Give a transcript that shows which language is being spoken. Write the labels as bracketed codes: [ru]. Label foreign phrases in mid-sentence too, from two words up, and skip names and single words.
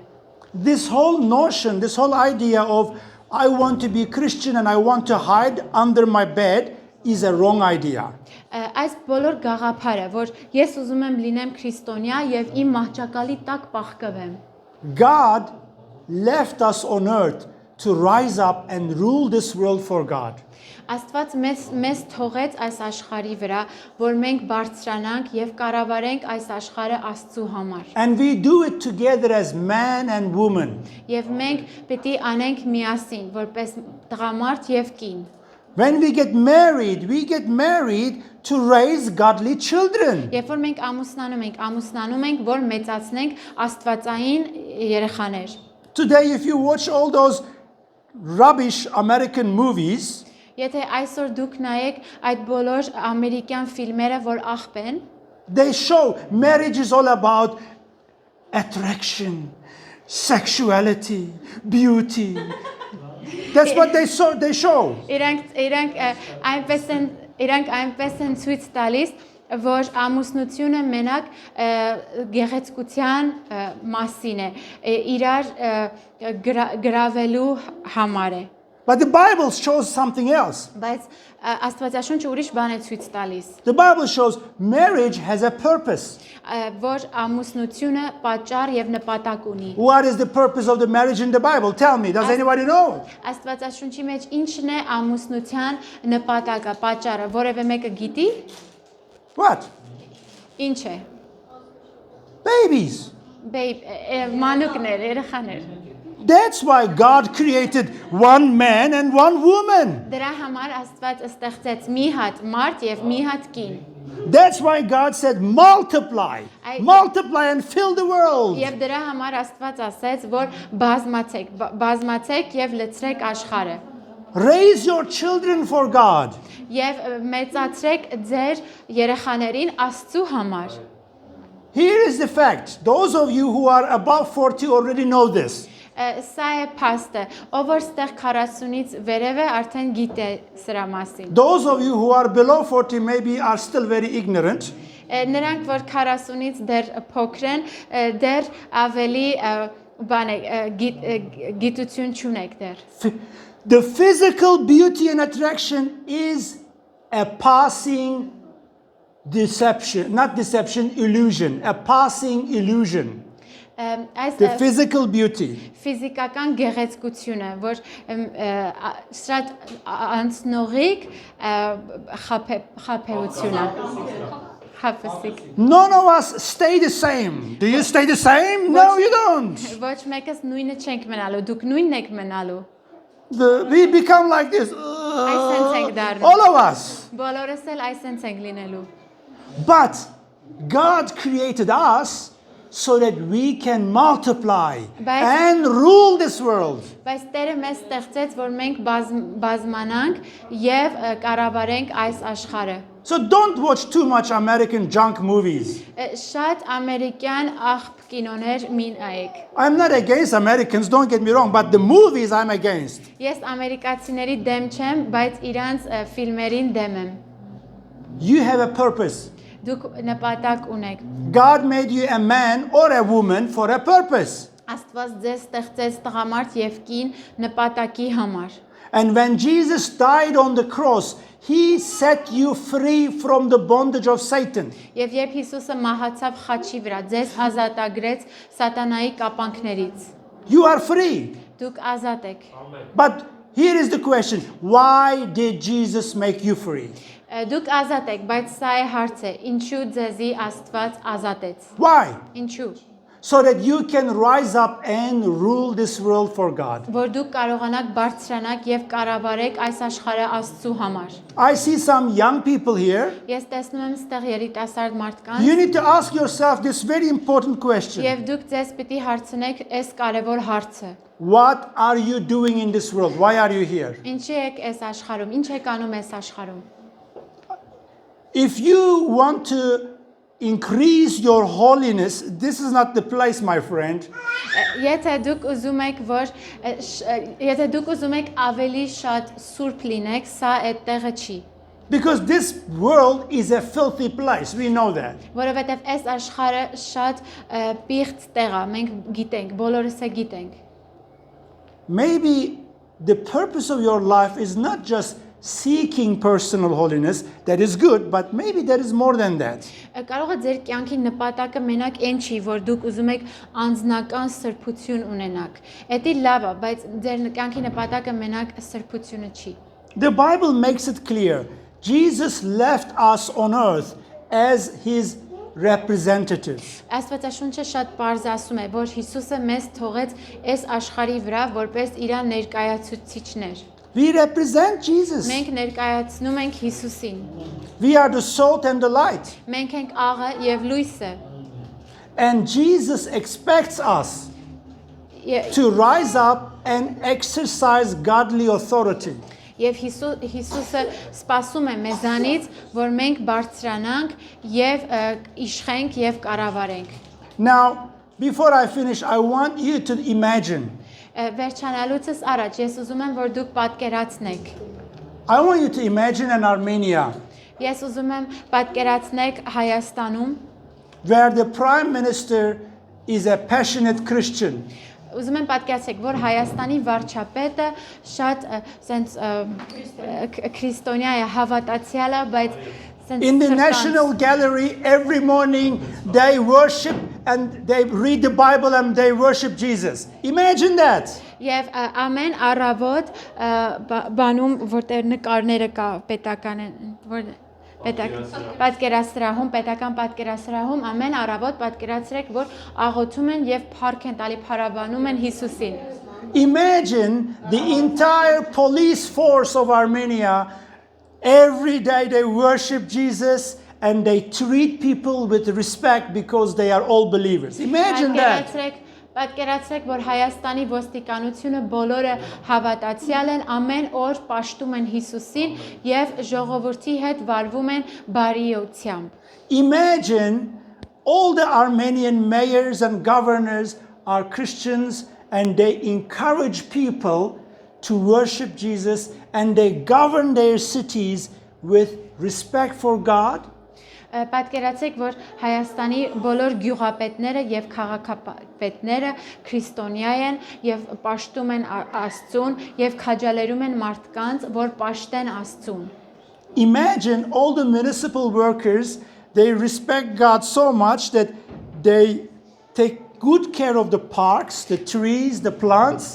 [en] This whole notion, this whole idea of I want to be Christian and I want to hide under my bed is a wrong idea. [hy] Այս բոլոր գաղափարը, որ ես ուզում եմ լինեմ քրիստոնյա եւ իմ մահճակալի տակ պահկվեմ։ [en] God left us on earth to rise up and rule this world for God. [hy] Աստված մեզ թողեց այս աշխարհի վրա, որ մենք բարձրանանք եւ կառավարենք այս աշխարհը Աստծո համար։ [en] And we do it together as man and woman. [hy] Եվ մենք պետք է անենք միասին, որպես տղամարդ եւ կին։ [en] When we get married to raise godly children. [hy] Երբ որ մենք ամուսնանում ենք, որ մեծացնենք աստվածային երեխաներ։ [en] Today if you watch all those rubbish American movies, [hy] Եթե այսօր դուք նայեք այդ բոլոր ամերիկյան ֆիլմերը, որ աղբ են, [en] they show marriage is all about attraction, sexuality, beauty. That's what they show. [hy] Իրանք այնպես են ցույց տալիս, որ ամուսնությունը մենակ գեղեցկության մասին է, իրար գրավելու համար է։ [en] But the Bible shows something else. [hy] Բայց Աստվածաշունչը ուրիշ բան է ցույց տալիս։ [en] The Bible shows marriage has a purpose. [hy] Որ ամուսնությունը պատճառ եւ նպատակ ունի։ [en] What is the purpose of the marriage in the Bible? Tell me. Does anybody know? [hy] Աստվածաշունչի մեջ ինչն է ամուսնության նպատակը, պատճառը, որևէ մեկը գիտի։ [en] What? [hy] Ինչ է։ [en] Babies. [hy] Babe, մանուկներ, երեխաներ։ [en] That's why God created one man and one woman. [hy] Դրա համար Աստված ստեղծեց մի հատ մարդ եւ մի հատ կին։ [en] That's why God said multiply. Multiply and fill the world. [hy] Եվ դրա համար Աստված ասեց, որ բազմացեք եւ լցրեք աշխարհը։ [en] Raise your children for God. [hy] Եվ մեծացրեք ձեր երեխաներին Աստծու համար։ [en] Here is the fact. Those of you who are above 40 already know this. [hy] Սա է փաստը, ով որ ստեղ 40-ից վերև է արդեն գիտե սրա մասին։ [en] Those of you who are below 40 maybe are still very ignorant. [hy] Նրանք որ 40-ից դեռ փոքր են, դեռ ավելի բան է գիտություն չունեք դեռ։ [en] The physical beauty and attraction is a passing deception, not deception, illusion, a passing illusion. The physical beauty. [hy] Ֆիզիկական գեղեցկությունը, որ շատ անցնողիկ խափեությունը։ Խափսիկ։ [en] None of us stay the same. Do you stay the same? No, you don't. [hy] Ոչ մեկս նույնը չենք մնալու, դուք նույնն եք մնալու։ [en] We become like this. All of us. [hy] Բոլորս էլ այսպես ենք լինելու։ [en] But God created us so that we can multiply and rule this world. [hy] Բայց Տերը մեզ ստեղծեց, որ մենք բազմանանք եւ կառավարենք այս աշխարհը։ [en] So don't watch too much American junk movies. [hy] Շատ ամերիկյան աղբ կինոներ մի նայեք։ [en] I'm not against Americans, don't get me wrong, but the movies I'm against. [hy] Ես ամերիկացիների դեմ չեմ, բայց իրանց ֆիլմերին դեմ եմ։ [en] You have a purpose. [hy] Դուք նպատակ ունեք։ [en] God made you a man or a woman for a purpose. [hy] Աստված ձեզ ստեղծեց տղամարդ եւ կին նպատակի համար։ [en] And when Jesus died on the cross, he set you free from the bondage of Satan. [hy] Եվ երբ Հիսուսը մահացավ խաչի վրա, ձեզ ազատագրեց սատանայի կապանքներից։ [en] You are free. [hy] Դուք ազատ եք։ [en] But here is the question, why did Jesus make you free? [hy] Դուք ազատ եք, բայց սա է հարցը, ինչու ձեզի Աստված ազատեց։ [en] Why? [hy] Ինչու։ [en] So that you can rise up and rule this world for God. [hy] Որ դուք կարողանաք բարձրանալ եւ կառավարեք այս աշխարհը Աստծու համար։ [en] I see some young people here. [hy] Ես տեսնում եմ ստեղ երիտասարդ մարդկանց։ [en] You need to ask yourself this very important question. [hy] Եվ դուք ձեզ պիտի հարցնեք այս կարևոր հարցը։ [en] What are you doing in this world? Why are you here? [hy] Ինչի եք այս աշխարհում։ Ինչ եք անում այս աշխարհում։ [en] If you want to increase your holiness, this is not the place, my friend. [hy] Եթե դուք ուզում եք ավելի շատ սուրբ լինեք, սա այդտեղը չի։ [en] Because this world is a filthy place. We know that. [hy] Որովհետև այս աշխարհը շատ պիղծ տեղ է, մենք գիտենք, բոլորս է գիտենք։ [en] Maybe the purpose of your life is not just seeking personal holiness. That is good, but maybe there is more than that. [hy] Կարող է ձեր կյանքի նպատակը մենակ այն չի, որ դուք ուզում եք անձնական սրբություն ունենաք։ Դա լավ է, բայց ձեր կյանքի նպատակը մենակ սրբությունը չի։ [en] The Bible makes it clear. Jesus left us on earth as his representatives. [hy] Աստվածաշունչը շատ պարզ ասում է, որ Հիսուսը մեզ թողեց այս աշխարհի վրա որպես իր ներկայացուցիչներ։ [en] We represent Jesus. [hy] Մենք ներկայացնում ենք Հիսուսին։ [en] We are the salt and the light. [hy] Մենք ենք աղը եւ լույսը։ [en] And Jesus expects us to rise up and exercise godly authority. [hy] Եվ Հիսուսը սպասում է մեզանից, որ մենք բարձրանանք եւ իշխենք եւ կառավարենք։ [en] Now, before I finish, I want you to imagine. [hy] Վերջանալուցս առաջ ես ուզում եմ, որ դուք պատկերացնեք։ [en] I want you to imagine in Armenia. [hy] Ես ուզում եմ պատկերացնեք Հայաստանում, [en] where the prime minister is a passionate Christian. [hy] Ուզում եմ պատկերացրեք, որ Հայաստանի վարչապետը շատ sense քրիստոնյա է, հավատացյալ է, բայց [en] In the National Gallery every morning they worship and they read the Bible and they worship Jesus. Imagine that. [hy] Եվ ամեն առավոտ բանում որտեղ նկարները կա պետական որ պետական պատկերասրահում ամեն առավոտ պատկերացրեք, որ աղոթում են եւ փառք են տալի, փառաբանում են Հիսուսին։ [en] Imagine the entire police force of Armenia. Every day they worship Jesus and they treat people with respect because they are all believers. Imagine that. [hy] Պատկերացրեք, որ Հայաստանի ոստիկանությունը բոլորը հավատացյալ են, ամեն օր պաշտում են Հիսուսին եւ ժողովրդի հետ վարվում են բարիությամբ։ [en] Imagine all the Armenian mayors and governors are Christians and they encourage people to worship Jesus and they govern their cities with respect for God. [hy] Պատկերացեք, որ Հայաստանի բոլոր գյուղապետները եւ քաղաքապետները քրիստոնյա են եւ պաշտում են Աստծուն եւ քաջալերում են մարդկանց, որ պաշտեն Աստծուն։ [en] Imagine all the municipal workers, they respect God so much that they take good care of the parks, the trees, the plants.